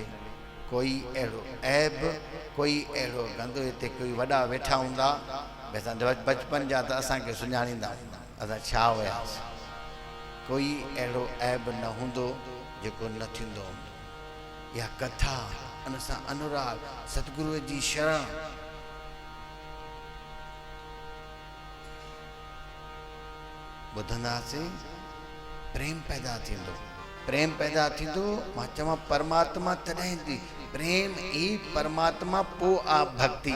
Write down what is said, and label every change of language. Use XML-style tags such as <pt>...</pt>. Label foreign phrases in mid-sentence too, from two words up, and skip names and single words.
<sd>कोई अहिड़ो ऐब, कोई अहिड़ो गंदो, हिते कोई वॾा वेठा हूंदा, असां बचपन जा त असांखे सुञाणींदा हूंदा असां छा हुयासीं। कोई अहिड़ो ऐब न हूंदो जेको न थींदो हूंदो। इहा कथा, उन सां अनुराग, सतगुरूअ जी शरण, ॿुधंदासीं, प्रेम पैदा थींदो। प्रेम पैदा थींदो। मां चवां परमात्मा तॾहिं थी, प्रेम ई परमात्मा, पोइ आहे भक्ति।</sd>